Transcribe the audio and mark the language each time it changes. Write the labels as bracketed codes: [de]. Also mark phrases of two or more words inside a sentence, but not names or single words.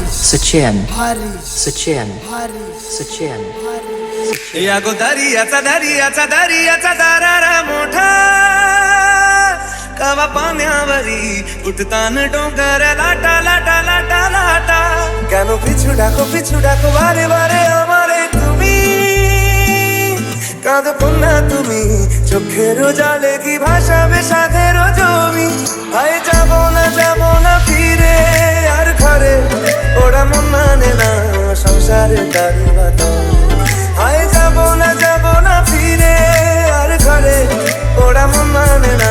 [bn] Sachin, Sachin, Sachin. [mr] या गो दर्याचा दर्याचा दर्याचा दरारा मोठा कवा पाण्यावरी उठतान डोंगर लाटा लाटा लाटा लाटा [bn] কেন পিছু ডাকো বারে বারে আমারে তুমি কাঁদো না তুমি চোখের জলে কি ভাসাবে সাধের জমি ভাই যাব না ফিরে আর ঘরে ওরা মন মানে না সংসারে তারি বাতাস হায় যাব না ফিরে আর ঘরে ওরা মন মানে না